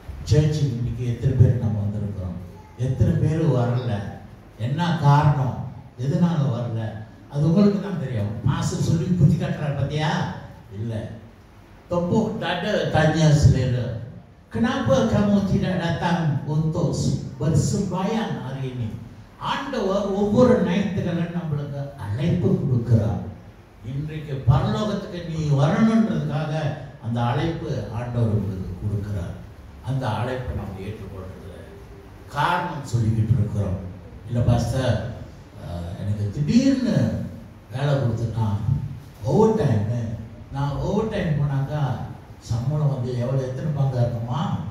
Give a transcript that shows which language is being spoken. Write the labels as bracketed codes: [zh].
[ta] சர்ச்சுக்கு இன்னைக்கு எத்தனை பேர் நம்ம வந்திருக்கிறோம், எத்தனை பேர் வரல, என்ன காரணம், எதனால வரல? அது உங்களுக்கு தான் தெரியும். மாஸ்டர் சொல்லி புத்தி காட்டுறாரு பார்த்தியா? இல்லை. [ms] Tepuk dada tanya selera, kenapa kamu tidak datang untuk bersembahyang hari ini? [ta] ஆண்டவர் ஒவ்வொரு ஞாயிற்றுக்கிழமை நம்மளுக்கு அழைப்பு கொடுக்கிறார். இன்றைக்கு பரலோகத்துக்கு நீ வரணுன்றதுக்காக அந்த அழைப்பு ஆண்டவர் உங்களுக்கு கொடுக்கிறார். அந்த அழைப்பை நம்ம ஏற்றுக்கொள்றது காரணம் சொல்லிக்கிட்டு இருக்கிறோம். இல்லை பாஸ்டர், எனக்கு திடீர்னு வேலை கொடுத்துட்டா ஓவர் டைமு, நான் ஓவர் டைம் போனாக்கா சம்பளம் வந்து எவ்வளோ, எத்தனை பங்காக இருக்குமா?